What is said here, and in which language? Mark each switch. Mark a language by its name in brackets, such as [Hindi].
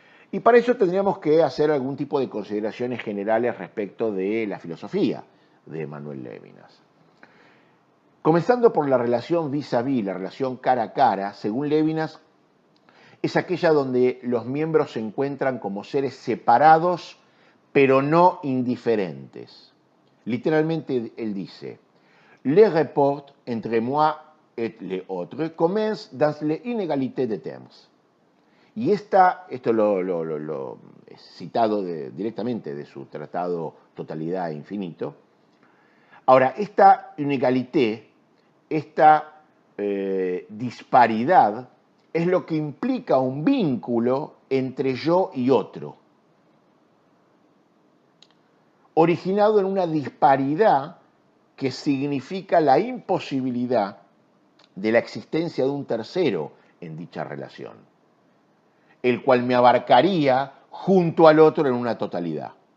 [Spanish] Y para eso tendríamos que hacer algún tipo de consideraciones generales respecto de la filosofía de Manuel Levinas. Comenzando por la relación vis-a-vis, la relación cara a cara, según Levinas, es aquella donde los miembros se encuentran como seres separados, pero no indiferentes. Literalmente él dice, [French] le rapport entre moi et les autres commence dans l'inégalité de temps. [Spanish] Y esto lo he citado directamente de su tratado Totalidad e Infinito. Ahora, esta inégalité, esta disparidad, es lo que implica un vínculo entre yo y otro, originado en una disparidad que significa la imposibilidad de la existencia de un tercero en dicha relación, el cual me abarcaría junto al otro en una totalidad.